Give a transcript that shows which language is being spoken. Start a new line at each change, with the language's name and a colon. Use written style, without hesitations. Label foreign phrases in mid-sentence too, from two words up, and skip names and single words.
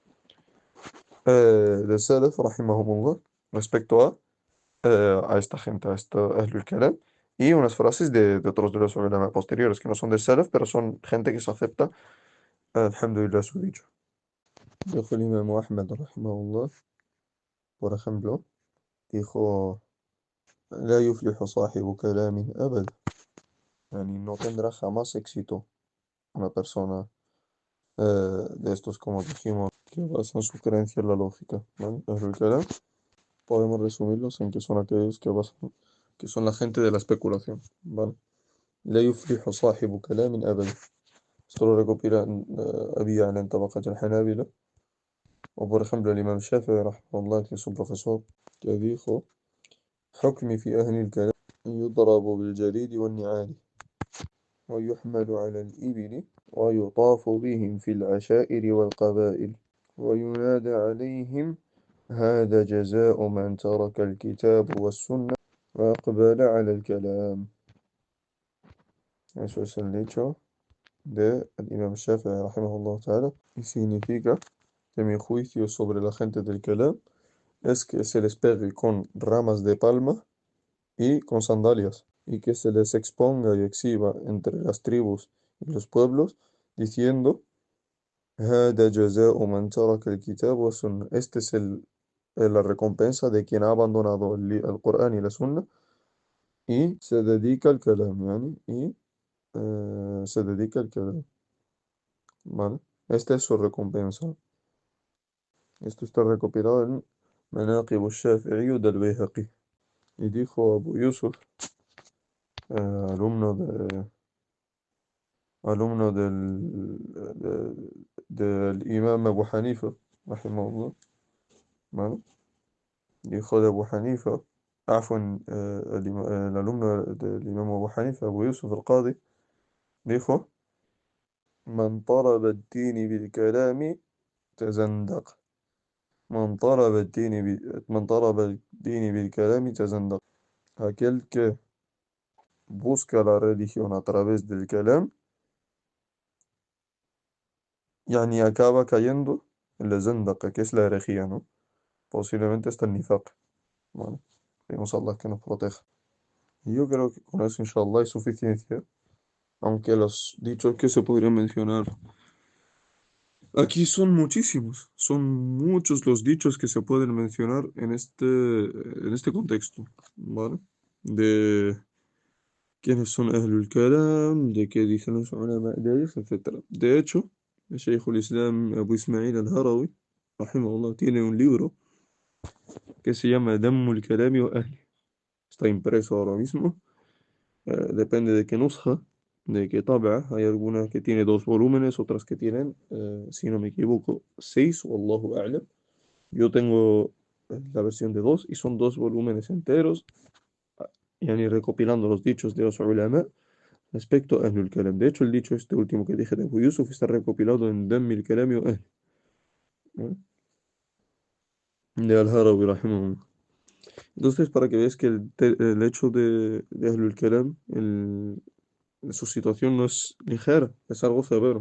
Spanish: De Salaf, rahimahumullah, respecto a esta gente, a esta
Arabic: أهل الكلام,
Spanish: y unas frases de otros de los ulama posteriores, que no son de Salaf, pero son gente que se acepta, alhamdulillah, su dicho. Dijo el imam Ahmad, rahimahullah, por ejemplo, dijo,
Arabic: لا يفلح صاحب كلام أبدا. Yani,
Spanish: no tendrá jamás éxito una persona de estos, como dijimos, que basan su creencia en la lógica, ¿vale?
Arabic: أهل الكلام,
Spanish: podemos resumirlos en que son aquellos que son la gente de la especulación, ¿vale?
Arabic: لا يفلح صاحب كلام أبدا.
Spanish: Esto lo recopila Abi Ya'la en Tabaqat al-Hanabila. O por ejemplo el imam Shafi'i, rahimahullah, que es su profesor, que dijo:
Arabic: حكمي في أهل الكلام يضرب بالجريد والنعال ويحمل على الإبل ويطاف بهم في العشائر والقبائل وينادى عليهم هذا جزاء من ترك الكتاب والسنة وأقبل على الكلام.
Spanish: Eso es el hecho de el Imam Shafi'i,
Arabic: رحمه الله تعالى,
Spanish: y significa que mi juicio sobre la gente del Kalam es que se les pegue con ramas de palma y con sandalias, y que se les exponga y exhiba entre las tribus y los pueblos, diciendo:
Arabic: هذا جزاء من ترك الكتاب والسنة.
Spanish: Este es la recompensa de quien ha abandonado el Corán y la Sunna y se dedica al kalam, yani, y se dedica al kalam, ¿vale? Esta es su recompensa. Esto está recopilado en Manaqib al-Shafi'i del Bayhaqi. Y dijo Abu Yusuf, alumno alumno del imam Abu Hanifa, rahimahullah, ¿vale? Hijo de Abu Hanifa, عفوا el alumno del imam Abu Hanifa, Abu Yusuf al-Qadi, dijo:
Arabic: من طلب الدين بالكلام تزندق من طلب الدين بالكلام تزندق.
Spanish: Aquel que busca la religión a través del kalam, yani acaba cayendo en la zandaka, que es la herejía, ¿no? Posiblemente hasta el nifaq, ¿vale? Pedimos a Allah que nos proteja. Y yo creo que con eso, inshallah, es suficiencia, aunque los dichos que se podrían mencionar aquí son muchísimos, son muchos los dichos que se pueden mencionar en este contexto, ¿vale? De quiénes son
Arabic: أهل الكلام,
Spanish: de qué dicen los ulama de ellos, etcétera. De hecho, el Shaykh al-Islam Abu Ismail al-Harawi, rahimahullah, tiene un libro que se llama Dammul Kalami wa Ahli. Está impreso ahora mismo, depende de qué nusja, de qué tabla. Hay algunas que tienen dos volúmenes, otras que tienen, si no me equivoco, seis,
Arabic: والله أعلم.
Spanish: Yo tengo la versión de dos y son dos volúmenes enteros, yani recopilando los dichos de los ulama respecto a
Arabic: أهل الكلام.
Spanish: De hecho, el dicho este último que dije de Abu Yusuf está recopilado en Dammil Kalami wa Ahli, ¿no? De Al-Harawi, rahimahullah. Entonces, para que veas que el hecho de
Arabic: أهل الكلام,
Spanish: su situación no es ligera, es algo severo.